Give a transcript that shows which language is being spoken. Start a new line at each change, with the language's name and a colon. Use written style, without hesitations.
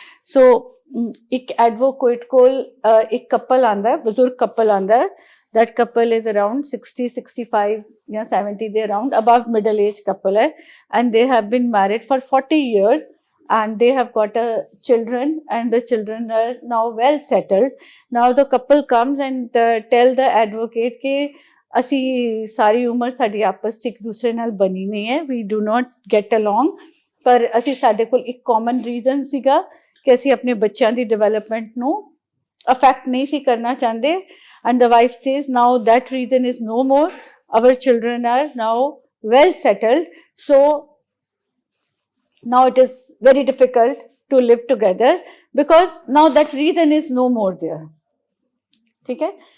Punjabi: So एक advocate कोल एक couple आंदा है, बुजुर्ग couple आंदा है.
English: That couple is around 60, 65, yeah, 70, they're around above middle age couple hai, and they have been married for 40 years and they have got children, and the children are now well settled. Now the couple comes and tell the advocate
Punjabi: कि ਅਸੀਂ ਸਾਰੀ ਉਮਰ ਸਾਡੀ ਆਪਸ 'ਚ ਇੱਕ ਦੂਸਰੇ ਨਾਲ ਬਣੀ ਨਹੀਂ ਹੈ,
English: we do not get along,
Punjabi: ਪਰ ਅਸੀਂ ਸਾਡੇ ਕੋਲ ਇੱਕ common reason ਸੀਗਾ ਕਿ ਅਸੀਂ ਆਪਣੇ ਬੱਚਿਆਂ ਦੀ development ਨੂੰ affect ਨਹੀਂ ਸੀ ਕਰਨਾ ਚਾਹੁੰਦੇ.
English: And the wife says, now that reason is no more. Our children are now well settled. So now it is very difficult to live together because now that reason is no more there. Okay?